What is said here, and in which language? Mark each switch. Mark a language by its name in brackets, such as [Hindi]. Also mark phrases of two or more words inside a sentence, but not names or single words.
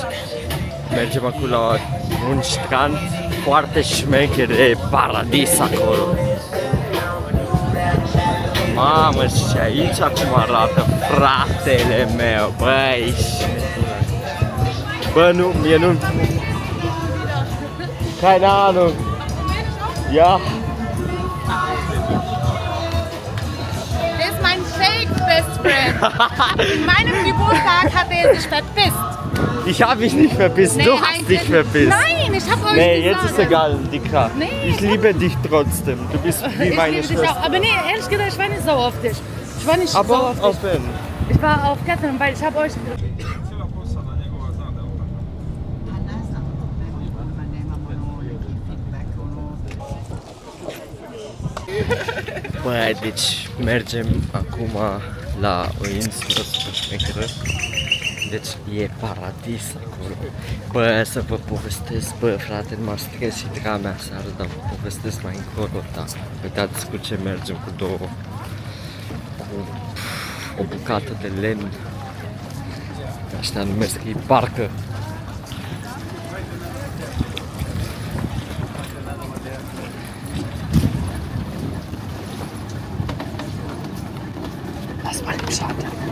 [Romanian] Mergem acum la un strand foarte șmecher, de paradis acolo. Mamă, și aici acum arată fratele meu, băi. Bă, nu, mie nu... [German] Keine Ahnung. Ja. Der ist mein [English] fake best friend. [German] In meinem Geburtstag hat er sich verpisst. Ich habe mich nicht verpisst, Nee, du hast dich verpisst. Nein, ich habe euch Nee, gesagt. jetzt ist egal, Dicker. Nee, ich liebe dich trotzdem. Du bist wie Ich meine liebe dich Schwester. auch. Aber nee, ehrlich gesagt, ich war nicht sauer auf dich. Ich war nicht sauer Aber auf auf dich. wen? Ich war auf Catherine, weil ich habe euch... [Romanian] Bă, deci mergem acum la o insulă super șmecheră. Deci e paradis acolo. Bă, să vă povestesc, bă, frate, m-a stresit ramea seară, dar vă povestesc mai încolo, da. Uitați cu ce mergem, cu o bucată de lemn. Ăștia numesc ei barcă. [German] Lass mal im Schatten.